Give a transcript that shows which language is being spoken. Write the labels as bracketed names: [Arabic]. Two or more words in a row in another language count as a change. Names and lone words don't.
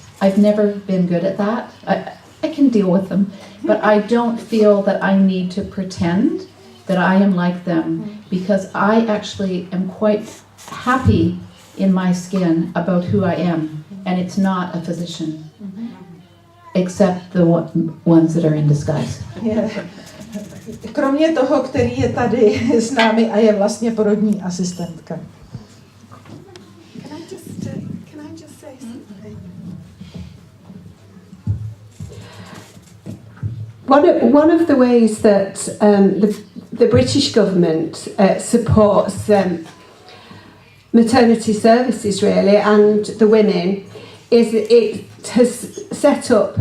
[English] I've never been good at that. I can deal with them, but I don't feel that I need to pretend that I am like them, because I actually am quite happy in my skin about who I am, and it's not a physician, except the ones that are in disguise. [Czech] Kromě toho, který je tady s námi a je vlastně porodní asistentka. [English] Can I just say something? One of the ways that the British government supports maternity services really and the women is it has set up